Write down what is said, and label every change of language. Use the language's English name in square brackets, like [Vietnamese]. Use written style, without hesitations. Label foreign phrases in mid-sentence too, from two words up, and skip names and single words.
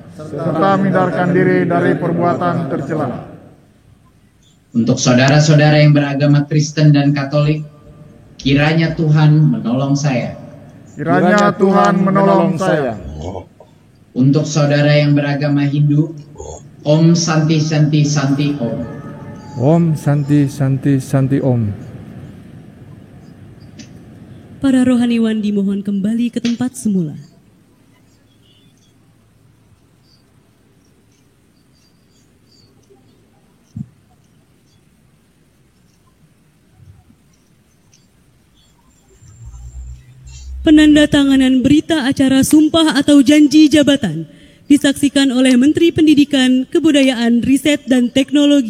[Indonesian] Untuk saudara-saudara yang beragama Kristen dan Katolik, kiranya Tuhan menolong saya. Untuk saudara yang beragama Hindu, [Sanskrit] Om Santi Santi Santi Om. Om Santi Santi Santi Om. [Indonesian] Para rohaniwan dimohon kembali ke tempat semula. Penandatanganan berita acara sumpah atau janji jabatan disaksikan oleh Menteri Pendidikan, Kebudayaan, Riset, dan Teknologi.